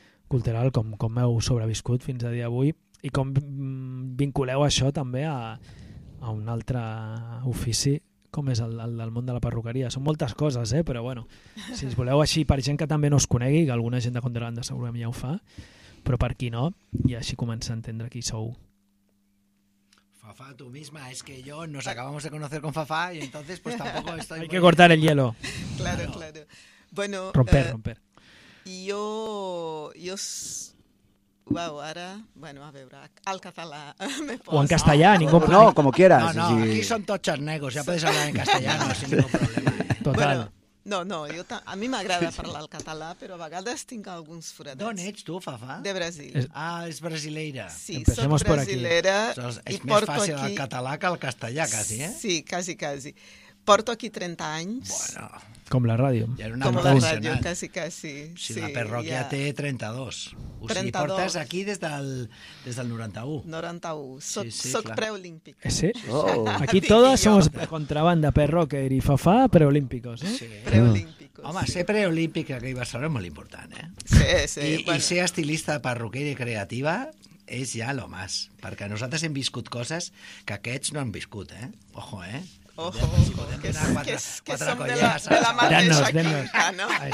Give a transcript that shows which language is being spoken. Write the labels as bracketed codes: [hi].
[ca] cultural, com heu sobreviscut fins a dia d'avui i com vinculeu això també a un altre ofici com és el del món de la perruqueria. Són moltes coses, però bueno, si us voleu així, per gent que també no us conegui, que alguna gent de Contralanda segurament ja ho fa, però per qui no, i així comença a entendre qui sou. [es] Fafa, tú misma, es que yo nos acabamos de conocer con Fafa y entonces pues tampoco estoy... Hay que cortar el hielo. Claro. Bueno, romper. Yo... Wow, ahora... Bueno, a ver, al catalán me pongo. O en castellano, ningún problema. No, como quieras. No, aquí son tochos negros, ya puedes hablar en castellano sin ningún problema. Total. [ca] Bueno, No, jo a mi m'agrada parlar el català, però a vegades tinc alguns foradets. D'on ets tu, Fafa? De Brasil. És brasileira. Sí, empecemos soc brasileira. És més fàcil aquí... el català que el castellà, quasi, eh? Sí, quasi. Porto aquí 30 anys. Bueno, com la ràdio. Com la ràdio, quasi. Si sí, la perroquia ja té 32. O 32. O sigui, portes aquí des del 91. 91. Soc preolímpic. Sí? Oh. [es] Aquí todos somos contrabanda, perroquer i Fafa, preolímpicos. Sí. Preolímpicos. [ca] Home, ser preolímpic aquí a Barcelona és molt important, eh? Sí. I ser estilista de perruquera i creativa és ja lo más. Perquè nosaltres hem viscut coses que aquests no han viscut, eh? [es] Ojo, eh? Ojo, que [ca] són de la mateixa química, no?